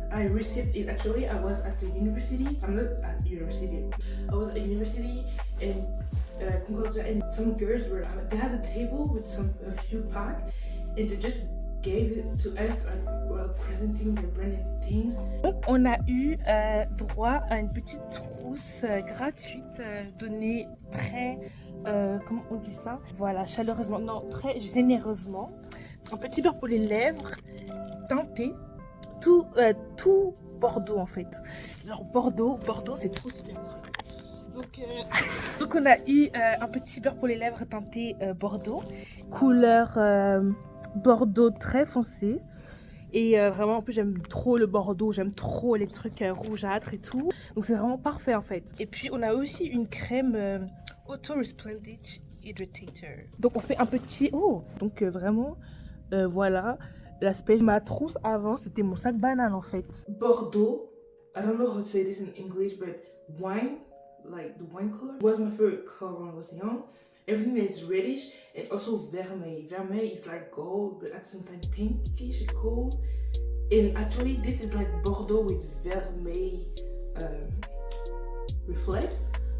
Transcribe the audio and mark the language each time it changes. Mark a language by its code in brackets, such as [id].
[en] I received it actually. I was at the university. I'm not at university. I was at university in Concordia, and some girls they had a table with a few packs, and they just gave it to us while presenting the branded things. [fr] Donc on a eu droit à une petite trousse gratuite donnée très comment on dit ça? Voilà, chaleureusement, non, très généreusement. Un petit beurre pour les lèvres, teinté, tout Bordeaux en fait. Alors Bordeaux c'est trop super. Donc on a eu un petit beurre pour les lèvres teinté Bordeaux, couleur Bordeaux très foncé. Et vraiment en plus j'aime trop le Bordeaux, j'aime trop les trucs rougeâtres et tout. Donc c'est vraiment parfait en fait. Et puis on a aussi une crème Auto Resplendent Hydrator. Donc on fait un petit... donc vraiment... voilà, l'aspect de ma trousse avant, c'était mon sac banane en fait. [en] Bordeaux, I don't know how to say this in English, but wine, like the wine color, was my favorite color when I was young. Everything is reddish, and also vermeil. Vermeil is like gold, but at the same time pinkish and gold. And actually, this is like Bordeaux with vermeil reflects.